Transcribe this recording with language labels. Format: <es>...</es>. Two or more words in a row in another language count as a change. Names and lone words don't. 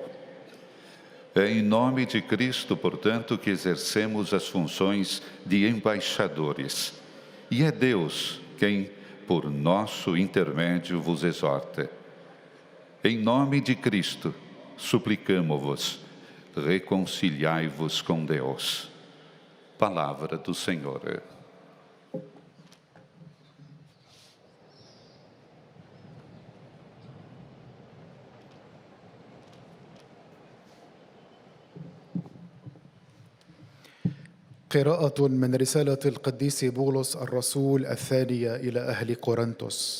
<pt>É em nome de Cristo, portanto, que exercemos as funções de embaixadores. E é Deus quem, por nosso intermédio, vos exorta. Em nome de Cristo, suplicamo-vos, reconciliai-vos com Deus. Palavra do Senhor.</pt> <ar>قراءة من رسالة القديس بولس الرسول الثانية إلى أهل كورنثوس.</ar>